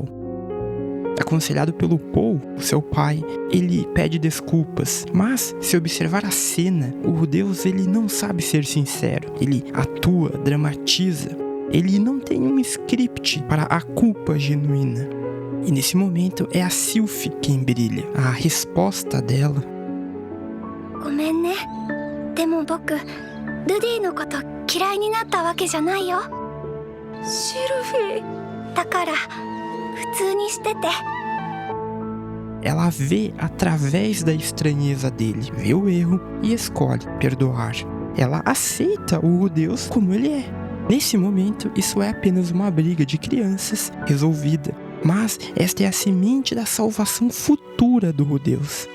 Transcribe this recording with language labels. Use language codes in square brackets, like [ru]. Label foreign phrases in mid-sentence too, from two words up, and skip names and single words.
[pt] Aconselhado pelo Paul, seu pai, ele pede desculpas. Mas, se observar a cena, o Rudeus ele não sabe ser sincero. Ele atua, dramatiza. Ele não tem um script para a culpa genuína. E nesse momento é a Sylphie quem brilha. A resposta dela. [ja] ごめんね。でも僕、ルディのこと嫌いになったわけじゃないよ。シルフィー。だから。 普通にしてて。 [pt] Ela vê através da estranheza dele, vê o erro e escolhe perdoar. Ela aceita o Rudeus como ele é. Nesse momento, isso é apenas uma briga de crianças resolvida. Mas esta é a semente da salvação futura do Rudeus.